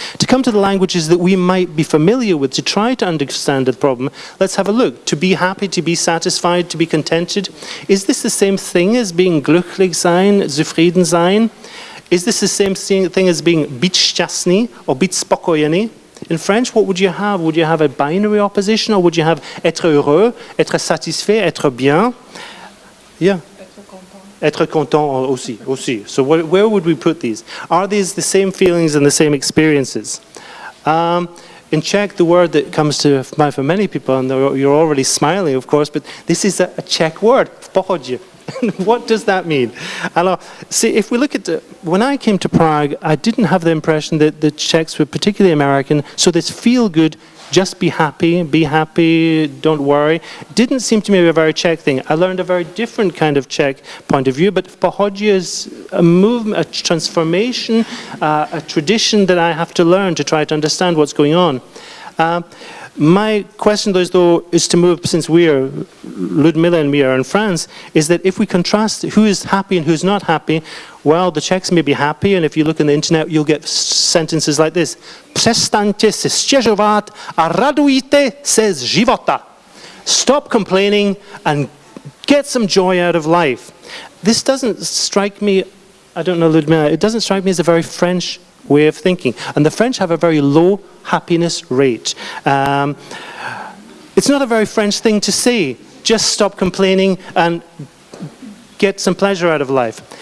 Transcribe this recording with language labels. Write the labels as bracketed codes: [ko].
[en] To come to the languages that we might be familiar with, to try to understand the problem, let's have a look. To be happy, to be satisfied, to be contented. Is this the same thing as being [de] glücklich sein, zufrieden sein? [en] Is this the same thing as being [cs] být šťastný [en] or [cs] být spokojený? [en] In French, what would you have? Would you have a binary opposition, or would you have [fr] être heureux, être satisfait, être bien? [en] Yeah. [fr] Être content aussi. [en] So where would we put these? Are these the same feelings and the same experiences? In Czech, the word that comes to mind for many people, and you're already smiling, of course, but this is a Czech word, pohodě. What does that mean? Alors, see, if we look at when I came to Prague, I didn't have the impression that the Czechs were particularly American, so this feel good, just be happy, don't worry, didn't seem to me a very Czech thing. I learned a very different kind of Czech point of view, but pohodě is a movement, a transformation, a tradition that I have to learn to try to understand what's going on. My question, though, is to move, since Ludmila and me are in France, is that if we contrast who is happy and who's not happy, well, the Czechs may be happy, and if you look on the internet, you'll get sentences like this. [cs] Přestaňte se stěžovat a radujte se z života. [en] Stop complaining and get some joy out of life. This doesn't strike me, I don't know, Ludmila, it doesn't strike me as a very French way of thinking. And the French have a very low happiness rate. It's not a very French thing to say. Just stop complaining and get some pleasure out of life.